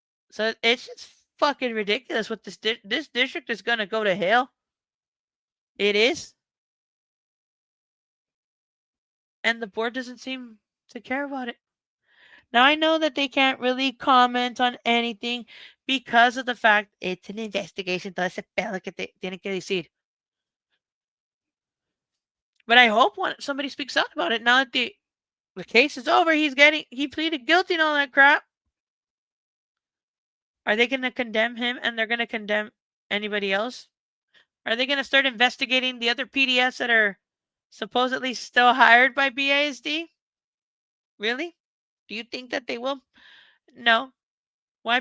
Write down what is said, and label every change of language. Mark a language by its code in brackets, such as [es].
[en] So it's just fucking ridiculous what this district is going to go to hell. It is. And the board doesn't seem to care about it. Now, I know that they can't really comment on anything because of the fact it's an investigation. [es] Todo ese pedo que te tienen que decir. [en] But I hope somebody speaks out about it now that the case is over. He pleaded guilty and all that crap. Are they going to condemn him and they're going to condemn anybody else? Are they going to start investigating the other PDS that are supposedly still hired by BISD? Really? Do you think that they will? No. Why?